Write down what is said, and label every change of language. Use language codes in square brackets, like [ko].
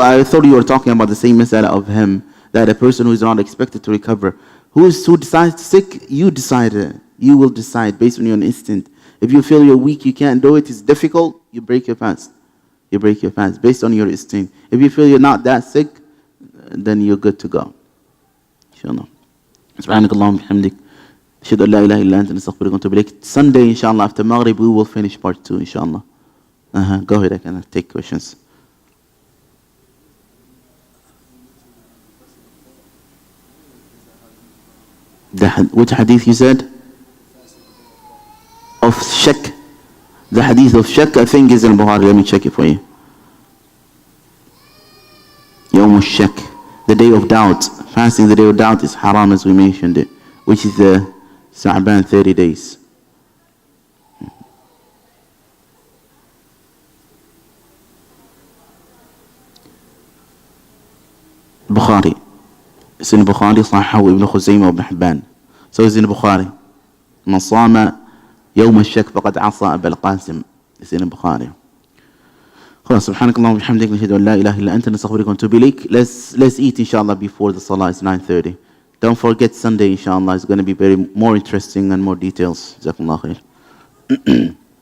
[en] I thought you were talking about the same masala of him. That a person who is not expected to recover, who decides sick, you decide it. You will decide based on your instinct. If you feel you're weak, you can't do it, it's difficult, you break your fast. You break your fast based on your instinct. If you feel you're not that sick, then you're good to go. Inshallah. [ar] سبحانك اللهم وبحمدك أشهد أن لا إله إلا أنت نستغفرك ونتوب إليك. [en] Sunday, inshallah, after Maghrib, we will finish part 2, inshallah. Go ahead, I can take questions. Which hadith you said? Of shak. The hadith of shak, I think, is in Bukhari. Let me check it for you. Yawm shak, the day of doubt. Fasting the day of doubt is haram, as we mentioned it, which is the Sa'ban 30 days. Bukhari. It's in Bukhari, [ar] صححه ابن خزيمة وابن حبان. [en] So it's in Bukhari. [ar] من صام يوم الشك فقد عصى أبا القاسم. [en] It's in Bukhari. [ar] خلاص سبحانك اللهم وبحمدك نشهد أن لا إله إلا أنت نستغفرك ونتوب إليك. [en] Let's eat inshallah before the salah. It's 9:30. Don't forget Sunday inshallah. It's going to be more interesting and more details. [ar] جزاكم الله خير.